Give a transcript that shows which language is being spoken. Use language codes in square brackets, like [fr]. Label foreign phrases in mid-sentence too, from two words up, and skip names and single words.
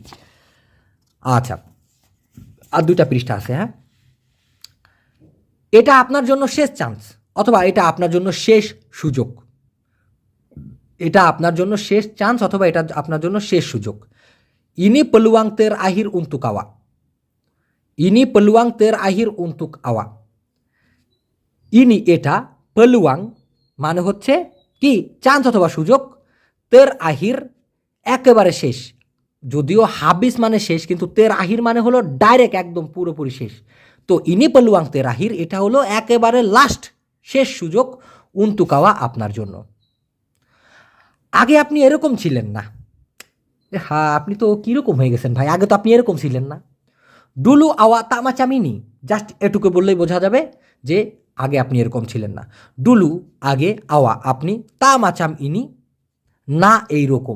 [bn] আচ্ছা, আর 2টা পৃষ্ঠা আছে। হ্যাঁ, এটা আপনার জন্য শেষ চান্স, অথবা এটা আপনার জন্য শেষ সুযোগ। এটা আপনার জন্য শেষ চান্স অথবা এটা আপনার জন্য শেষ সুযোগ। [ms] ইনি peluang terakhir untuk awak, ini peluang terakhir untuk awak। [bn] ইনি এটা peluang মানে হচ্ছে কি চান্স অথবা সুযোগ, [ms] terakhir [bn] একেবারে শেষ। যদিও হাবিস মানে শেষ, কিন্তু [ms] terakhir [bn] মানে হলো ডাইরেক্ট একদম পুরোপুরি শেষ। তো [ms] ini peluang terakhir [bn] এটা হলো একেবারে লাস্ট, শেষ সুযোগ, [ms] untuk awak [bn] আপনার জন্য। আগে আপনি এরকম ছিলেন না। হ্যাঁ, আপনি তো কীরকম হয়ে গেছেন ভাই, আগে তো আপনি এরকম ছিলেন না। [ms] dulu awak tak macam ini, [bn] জাস্ট এটুকু বললেই বোঝা যাবে যে আগে আপনি এরকম ছিলেন না। ডুলু আগে, আওয়া আপনি, [ms] tak macam ini [bn] না এইরকম।